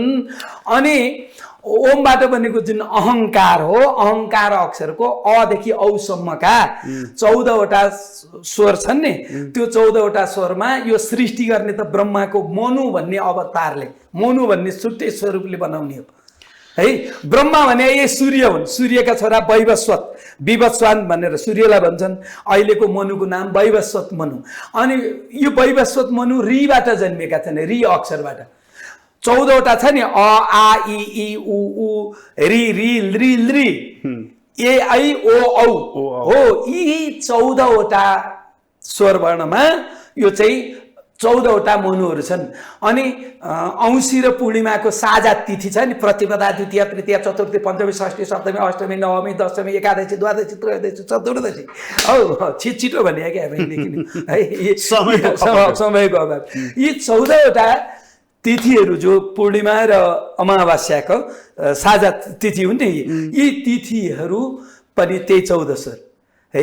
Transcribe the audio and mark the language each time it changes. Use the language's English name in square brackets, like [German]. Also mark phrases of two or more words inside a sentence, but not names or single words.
[Nepali] अनि ओमबाट बनेको जुन अहङ्कार हो, अहङ्कार अक्षरको अदेखि औसम्मका 14वटा स्वर छन् नि, त्यो 14वटा स्वरमा यो सृष्टि गर्ने त ब्रह्माको मनु भन्ने अवतारले, मनु भन्ने छुट्टै स्वरूपले बनाउने हो है। ब्रह्मा भने ये सूर्य हुन्, सूर्यका छोरा वैवस्वत, विवस्वान भनेर सूर्यलाई भन्छन्। अहिलेको मनुको नाम वैवस्वत मनु। अनि यो वैवस्वत मनु रीबाट जन्मेका छन्, री अक्षरबाट। 14वटा छ नि, अ आ इ ई उ ऊ री री ली ली ए आई ओ औ हो। यी 14वटा स्वर वर्णमा यो चाहिँ 14वटा मनुहरू छन्। अनि औँसी र पूर्णिमाको साझा तिथि छ नि, प्रतिपदा, द्वितीया, तृतीया, चतुर्थी, पञ्चमी, षष्ठी, सप्तमी, अष्टमी, नवमी, दशमी, एकादशी, द्वादशी, त्रयोदशी, चतुर्दशी। हौ छिटो भने क्या है, समयको अभाव। यी 14वटा तिथिहरू जो पूर्णिमा र अमावास्याको साझा तिथि हुन् नि, यी तिथिहरू पनि त्यही 14 स्वर है।